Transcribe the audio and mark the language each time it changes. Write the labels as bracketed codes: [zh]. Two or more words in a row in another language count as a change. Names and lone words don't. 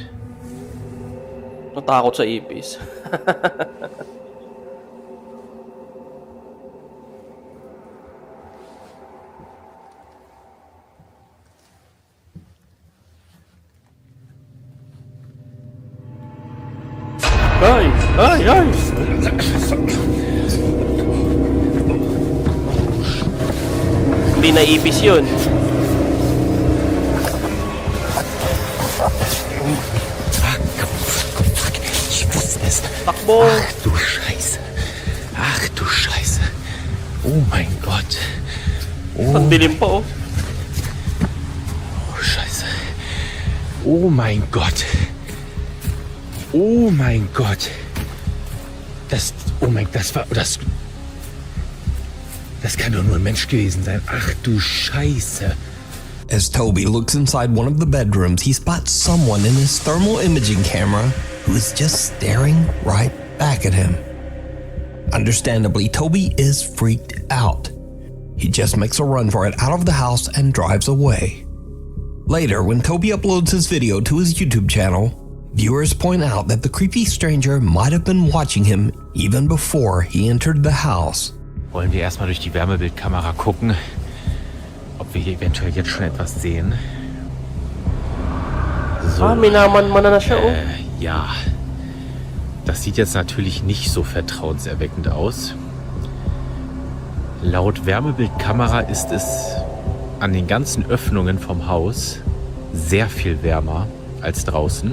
[tl] Natakot sa ipis. Ay! Ay! Ay! Hindi na ipis yun. Takbo! [de] Ach du Scheiße. Ach du Scheiße. Oh mein Gott. [tl] Ang dilim pa, oh. [de] Oh Scheiße. Oh mein Gott. Oh mein Gott. Das kann doch nur ein Mensch gewesen sein. Ach du Scheiße. [en] As Toby looks inside one of the bedrooms, he spots someone in his thermal imaging camera who is just staring right back at him. Understandably, Toby is freaked out. He just makes a run for it out of the house and drives away. Later, when Toby uploads his video to his YouTube channel, viewers point out that the creepy stranger might have been watching him even before he entered the house. [de] Wollen wir erstmal durch die Wärmebildkamera gucken, ob wir hier eventuell jetzt schon etwas sehen? So, [tl] Minaman-mana na siya, oh. [de] ja. Das sieht jetzt natürlich nicht so vertrauenserweckend aus. Laut Wärmebildkamera ist es an den ganzen Öffnungen vom Haus sehr viel wärmer als draußen.